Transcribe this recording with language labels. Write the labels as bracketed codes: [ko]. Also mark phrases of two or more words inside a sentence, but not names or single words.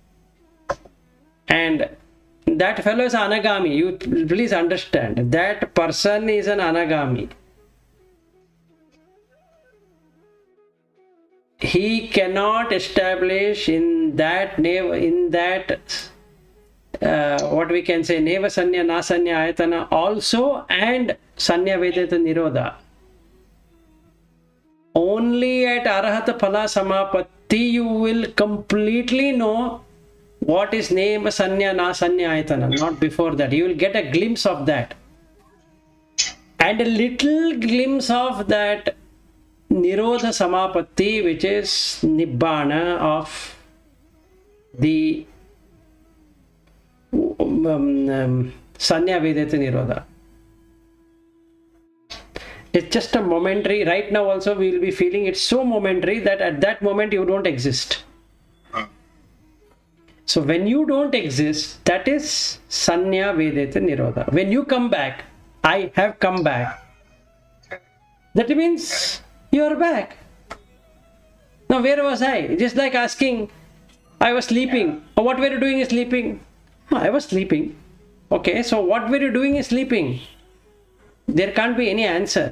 [en] And that fellow is anagami. You please understand. That person is an anagami. He cannot establish in that what we can say, [pi] neva sanya na sanya ayatana [en] also and [pi] sanya vedeta nirodha. [en] Only at [pi] arahata phala samapatti [en] you will completely know what is [pi] neva sanya na sanya ayatana. [en] Not before that. You will get a glimpse of that. And a little glimpse of that [pi] nirodha samapatti, [en] which is nibbana of the [pi] sanya vedeta nirodha. [en] It's just a momentary. Right now also we will be feeling it's so momentary that at that moment you don't exist. So when you don't exist, that is [pi] sanya vedeta nirodha. [en] When you come back, I have come back. That means you are back. Now where was I? Just like asking, I was sleeping. Oh, what were you doing is sleeping? Oh, I was sleeping. Okay, so what were you doing is sleeping? There can't be any answer.